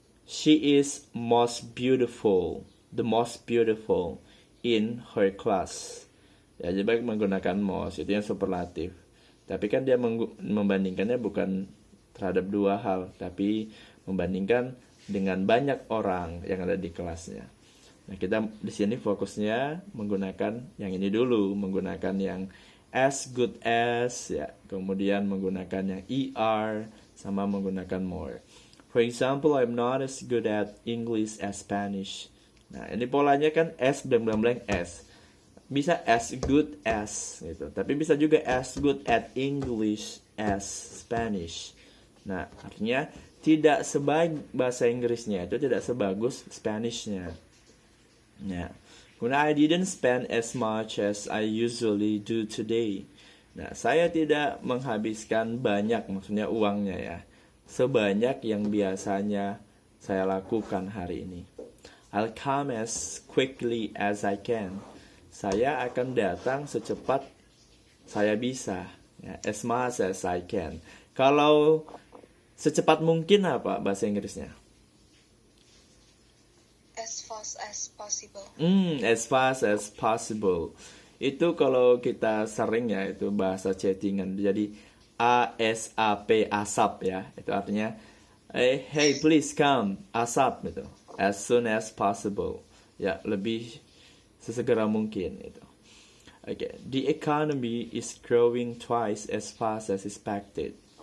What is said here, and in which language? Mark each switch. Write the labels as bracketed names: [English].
[English] She is most beautiful, the most beautiful in her class. [Indonesian] Ya, jadi baik menggunakan most, itu yang superlatif. Tapi kan dia membandingkannya bukan terhadap dua hal, tapi membandingkan dengan banyak orang yang ada di kelasnya. Nah, kita di sini fokusnya menggunakan yang ini dulu, menggunakan yang as good as, ya, kemudian menggunakan yang er sama menggunakan more. [English] For example, I'm not as good at English as Spanish. [Indonesian] Nah, ini polanya kan as blank as. Bisa as good as gitu. Tapi bisa juga [English] as good at English as Spanish. [Indonesian] Nah, artinya tidak sebaik bahasa Inggrisnya itu tidak sebagus Spanishnya. [English] Nah, I didn't spend as much as I usually do today. [Indonesian] Nah, saya tidak menghabiskan banyak, maksudnya uangnya ya, sebanyak yang biasanya saya lakukan hari ini. [English] I'll come as quickly as I can. [Indonesian] Saya akan datang secepat saya bisa. Ya, [English] as much as I can. [Indonesian] Kalau secepat mungkin apa bahasa Inggrisnya? [English] As fast as possible. As fast as possible. [Indonesian] Itu kalau kita sering ya, itu bahasa chattingan. Jadi ASAP, ASAP ya. Itu artinya [English] hey please come, [Indonesian] ASAP gitu. [English] As soon as possible. [Indonesian] Ya, lebih sesegera mungkin itu. [English] Okay. The economy is growing twice as fast as expected.